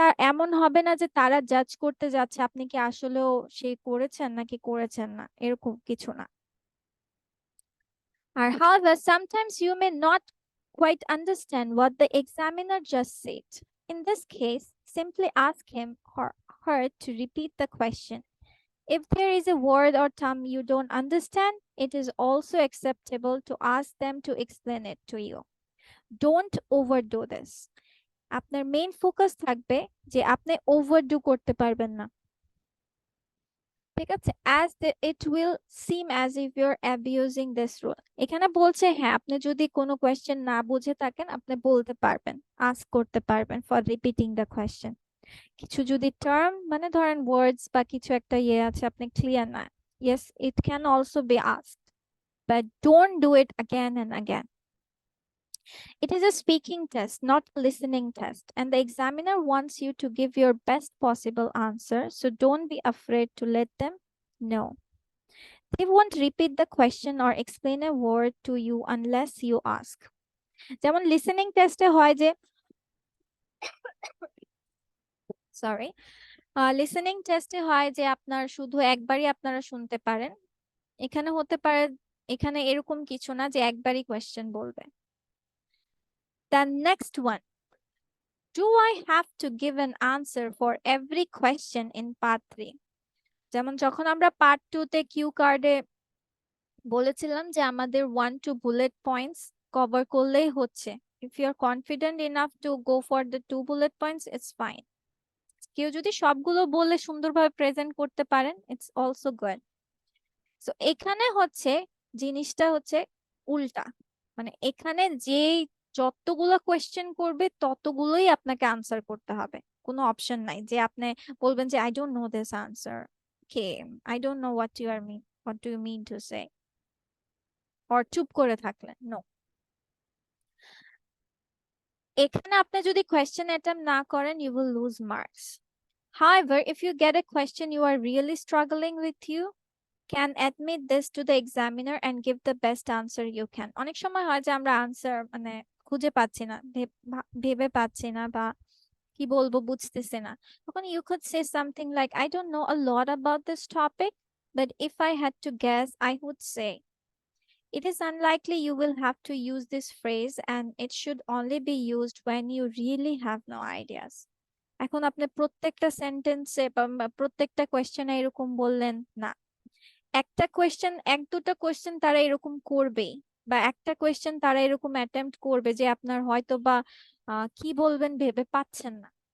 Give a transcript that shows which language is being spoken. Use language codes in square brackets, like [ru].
[bn] এমন হবে না যে তারা জাজ করতে যাচ্ছে আপনি কি আসলেও সে করেছেন নাকি করেছেন না, এরকম কিছু না। [en] আর however, sometimes you may not quite understand what the examiner just said. In this case, simply ask him or her to repeat the question. If there is a word or term you don't understand, it is also acceptable to ask them to explain it to you. Don't overdo this. [bn] আপনার main focus থাকবে যে আপনি overdo করতে পারবেন না, ঠিক আছে? [en] it will seem as if you're abusing this rule. [bn] এখানে বলছে হ্যাঁ, আপনি যদি কোনো কোয়েশ্চেন না বুঝে থাকেন আপনি বলতে পারবেন, আস্ক করতে পারবেন ফর রিপিটিং দ্য কোয়েশ্চেন। কিছু যদি টার্ম মানে ধরেন ওয়ার্ডস বা কিছু একটা আছে আপনি ক্লিয়ার না, [en] yes, it can also be asked, but don't do it again and again. It is a speaking test, not a listening test, and the examiner wants you to give your best possible answer, so don't be afraid to let them know. They won't repeat the question or explain a word to you unless you ask. [bn] যেমন listening টেস্টে হয় যে sorry listening টেস্টে হয় যে আপনার শুধু একবারই আপনারা শুনতে পারেন, এখানে হতে পারে এখানে এরকম কিছু না যে একবারই কোয়েশ্চেন বলবে। [en] The next one, do I have to give an answer for every question in part 3? [bn] যেমন যখন আমরা পার্ট 2 তে কিউ কার্ডে বলেছিলাম যে আমাদের 1-2 বুলেট পয়েন্টস কভার করলেই হচ্ছে, [en] if you are confident enough to go for the 2 bullet points, it's fine. [bn] কেউ যদি সবগুলো বলে সুন্দরভাবে প্রেজেন্ট করতে পারেন, [en] it's also good. [bn] সো এখানে হচ্ছে জিনিসটা হচ্ছে উল্টা, মানে এখানে যেই যতগুলো কোয়েশ্চেন করবে ততগুলোই আপনাকে আনসার করতে হবে, কোনো অপশন নাই যে আপনি বলবেন যে [en] I don't know this answer, কে I don't know what do you mean to say, [bn] or চুপ করে থাকলেন, নো। এখানে আপনি যদি কোয়েশ্চেন অ্যাটেম্প না করেন, [en] you will lose marks. However, if you get a question you are really struggling with, you can admit this to the examiner and give the best answer you can. [bn] অনেক সময় হয় যে আমরা answer মানে খুঁজে পাচ্ছি না, ভেবে পাচ্ছি না বা কি বলবো বুঝতেছি না, তখন [en] you could say something like, I don't know a lot about this topic, but if I had to guess, I would say it is unlikely you will have to use this phrase and it should only be used when you really have no ideas. [bn] এখন আপনি প্রত্যেকটা সেন্টেন্সে বা প্রত্যেকটা কোয়েশ্চেনে এরকম বললেন না, একটা কোয়েশ্চেন এক দুটো কোয়েশ্চেন তারা এরকম করবেই, বা একটা কোয়েশ্চেন তারা এরকম অ্যাটেম্প্ট করবে যে আপনার হয়তো বা কি বলবেন ভেবে পাচ্ছেন না।